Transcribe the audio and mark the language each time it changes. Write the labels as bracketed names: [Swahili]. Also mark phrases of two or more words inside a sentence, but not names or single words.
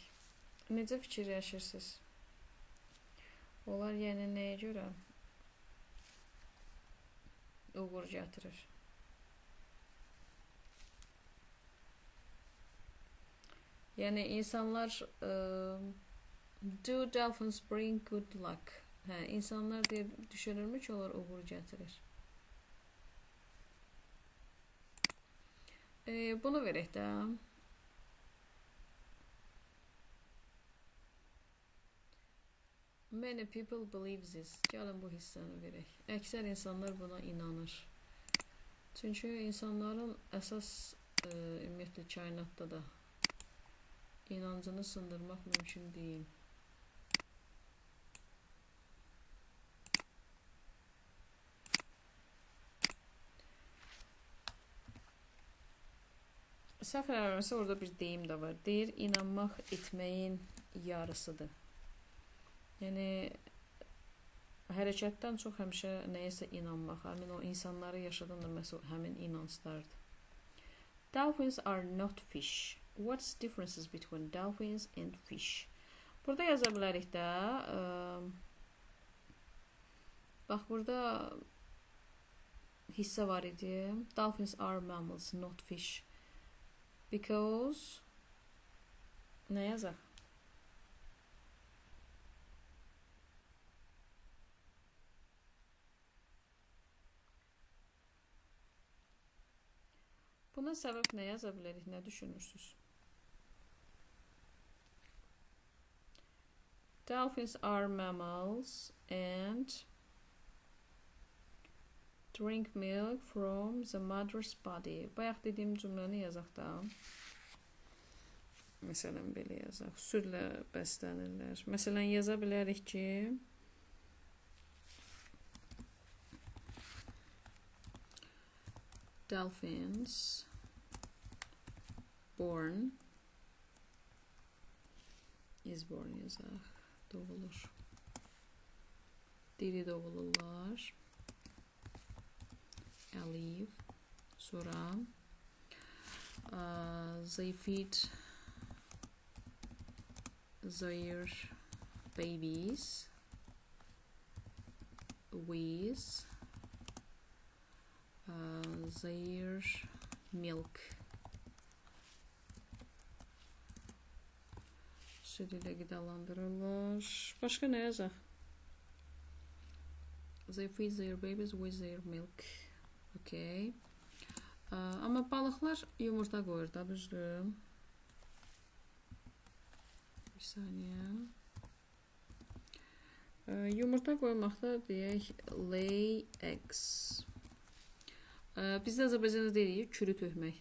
[Azerbaijani] Necə fikirləşirsiniz? Onlar yəni nəyə görə uğur gətirir? Yəni insanlar [English] do dolphins bring good luck? [Azerbaijani] Hə, insanlar deyə düşünürmü ki, onlar uğur gətirir? Bunu verək də. [English] Many people believe this. [Azerbaijani] Gəlin bu hissəni verək. Əksər insanlar buna inanır. Çünki insanların əsas ümumiyyətlə kainatda da inancını sındırmaq mümkün deyil. Səhv eləmirəmsə orada bir deyim də var. Deyir, inanmaq etməyin yarısıdır. Yəni hərəkətdən çox həmişə nəyəsə inanmaq, həmin o insanları yaşadan da məsəl həmin inanclardır. [English] Dolphins are not fish. What's differences between dolphins and fish? [Azerbaijani] Burada yaza bilərik də. Bax, burada hissə var idi. [English] Dolphins are mammals, not fish. [Azerbaijani] Because nə yazaq? Buna səbəb nə yaza bilərik? Nə düşünürsünüz? [English] Dolphins are mammals and drink milk from the mother's body. [Azerbaijani] Bayaq dediyim cümləni yazaq da. Məsələn, belə yazaq. Südlə bəslənirlər. Məsələn, yaza bilərik ki, [English] dolphins born is born [Azerbaijani] yazaq. Doğulur. Diri doğulurlar. Alive. [English] Sonra they feed their babies with their milk. [Azerbaijani] Süd ilə qidalandırırlar. Başqa nə yazaq? [English] They feed their babies with their milk. Okay. [Azerbaijani] Amma balıqlar yumurta qoyur da, düzdür? Bir saniyə. Yumurta qoymaqda deyək [English] lay eggs. [Azerbaijani] Biz də Azərbaycanda deyirik kürü tökmək.